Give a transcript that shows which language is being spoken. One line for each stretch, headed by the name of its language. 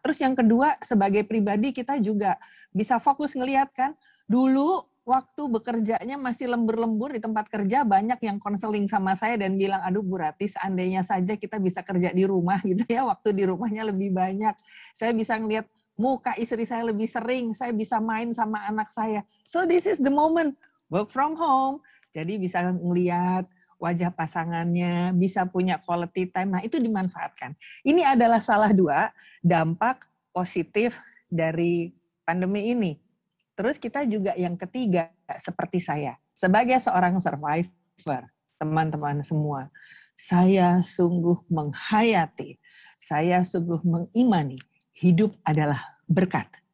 Indonesian: Terus yang kedua, sebagai pribadi kita juga bisa fokus ngelihat kan, dulu waktu bekerjanya masih lembur-lembur di tempat kerja, banyak yang konseling sama saya dan bilang, aduh Bu Rati, seandainya saja kita bisa kerja di rumah gitu ya, waktu di rumahnya lebih banyak. Saya bisa ngelihat muka istri saya lebih sering, saya bisa main sama anak saya.
English: So this is the moment, work from home.
Indonesian: Jadi bisa ngelihat wajah pasangannya, bisa punya quality time. Nah itu dimanfaatkan. Ini adalah salah dua dampak positif dari pandemi ini. Terus kita juga yang ketiga, seperti saya, sebagai seorang survivor, teman-teman semua, saya sungguh menghayati, saya sungguh mengimani, hidup adalah berkat.